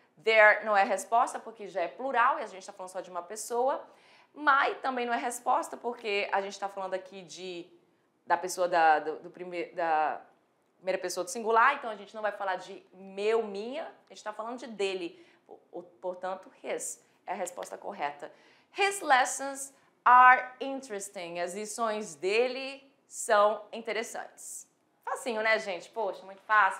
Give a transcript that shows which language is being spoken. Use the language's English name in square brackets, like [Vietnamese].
[Portuguese] There não é a resposta, porque já é plural e a gente está falando só de uma pessoa. My também não é resposta, porque a gente está falando aqui da pessoa da primeira pessoa do singular, então a gente não vai falar de meu, minha, a gente está falando de dele. Portanto, his é a resposta correta. [English] His lessons are interesting. [Portuguese] As lições dele são interessantes. Facinho, né, gente? Poxa, muito fácil.